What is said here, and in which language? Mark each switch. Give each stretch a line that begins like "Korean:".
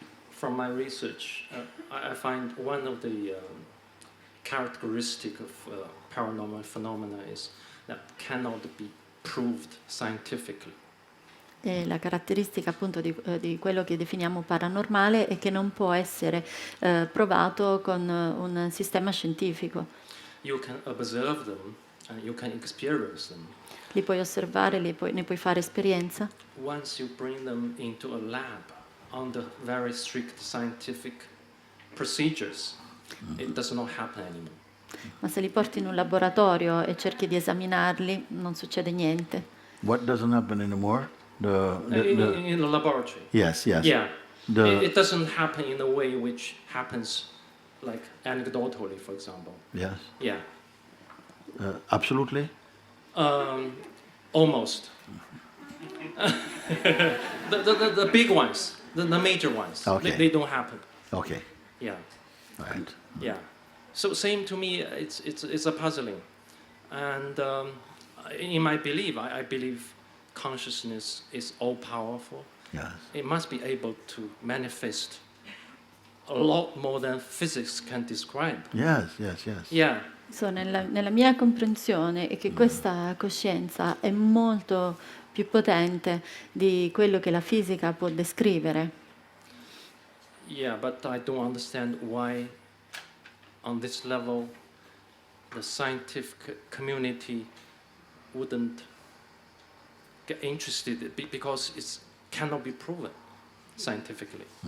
English: From my research, I find one of the characteristic of paranormal phenomena is that cannot be proved scientifically.
Italian: la caratteristica appunto di quello che definiamo paranormale è che non può essere provato con un sistema scientifico.
English: you can observe them and you can experience them.
Italian: Li puoi osservare, ne puoi fare esperienza.
English: Once you bring them into a lab under very strict scientific procedures, it does not happen anymore.
Italian: Ma se li porti in un laboratorio e cerchi di esaminarli, non succede niente.
English: What doesn't happen anymore? In the laboratory. Yes, yes. Yeah. The- It doesn't happen in a way which happens like anecdotally, for example. Yes. Yeah. Absolutely. Almost. the big ones, the major ones, Okay. they don't happen. Okay. Yeah. Right. Yeah. So same to me, it's a puzzling. And in my belief, I believe consciousness is all powerful. Yes. It must be able to manifest a lot more than physics can describe. Yes, yes, yes. Yeah.
Italian: Nella mia comprensione è che questa coscienza è molto più potente di quello che la fisica può descrivere.
English: Yeah, but I don't understand why on this level the scientific community wouldn't get interested because it cannot be proven scientifically.